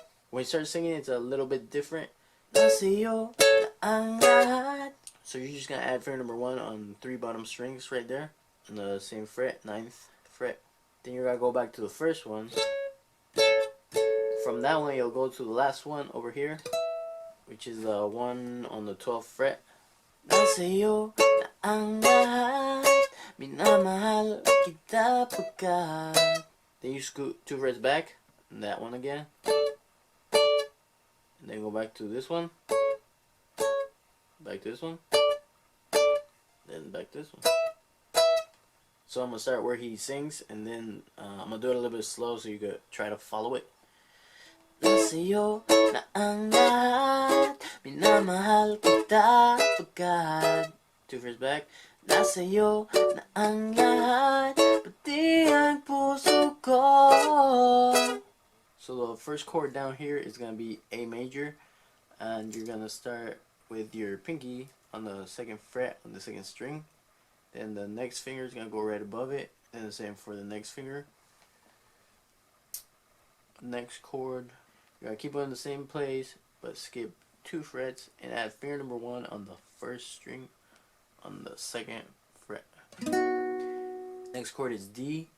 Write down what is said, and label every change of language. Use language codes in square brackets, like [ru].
[en] When you start singing, it's a little bit different. [tl] Sayo, ang lahat. [en] So you're just gonna add finger number 1 on 3 bottom strings right there on the same fret, 9th fret. Then you're gonna go back to the first one. From that one, you'll go to the last one over here, which is the one on the 12th fret. [tl] Sayo, ang lahat, minamahal kita pagkat. [en] Then you scoot 2 frets back, and that one again. And then go back to this one, back to this one, then back to this one. So I'm going to start where he sings, and then I'm going to do it a little bit slow so you could try to follow it. [tl] Sayo na ang lahat, minamahal kita pagkat. [en] 2 frets back. [tl] Sayo na ang lahat, pati ang puso ko. [en] So the first chord down here is going to be A major, and you're going to start with your pinky on the 2nd fret on the 2nd string. Then the next finger is going to go right above it, and the same for the next finger. Next chord, you're going to keep it in the same place, but skip 2 frets and add finger number 1 on the 1st string on the 2nd fret. Next chord is D.